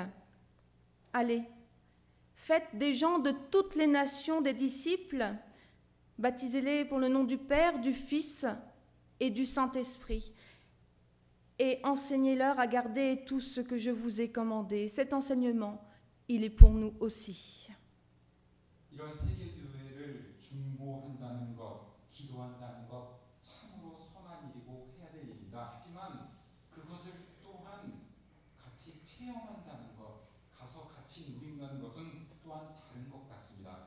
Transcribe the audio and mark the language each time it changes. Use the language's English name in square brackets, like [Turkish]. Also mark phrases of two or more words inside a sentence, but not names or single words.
[French] Allez, faites des gens de toutes les nations des disciples, baptisez-les pour le nom du Père, du Fils et du Saint-Esprit, et enseignez-leur à garder tout ce que je vous ai commandé. Cet enseignement, il est pour nous aussi. [Korean] 이런 세계교회를 중보한다는 것, 기도한다는 것 참으로 선한 일이고 해야 될 일입니다. 하지만 그것을 또한 같이 체험한다는 것, 가서 같이 누린다는 것은 또한 다른 것 같습니다.